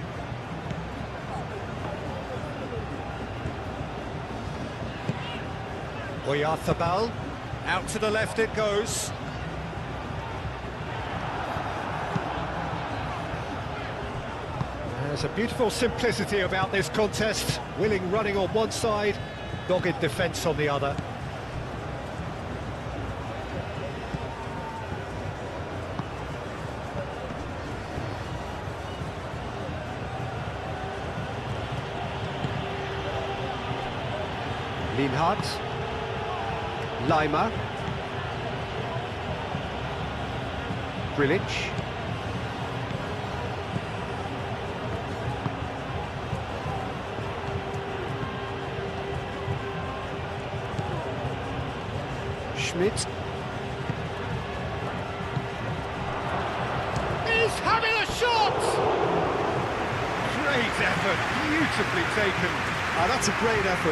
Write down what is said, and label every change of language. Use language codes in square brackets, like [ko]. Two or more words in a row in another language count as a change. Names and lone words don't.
[en] Oyarzabal, out to the left it goes. There's a beautiful simplicity about this contest. Willing running on one side, dogged defence on the other. Lienhardt. Lima. Grilic. Schmidt. He's having a shot! Great effort, beautifully taken. That's a great effort.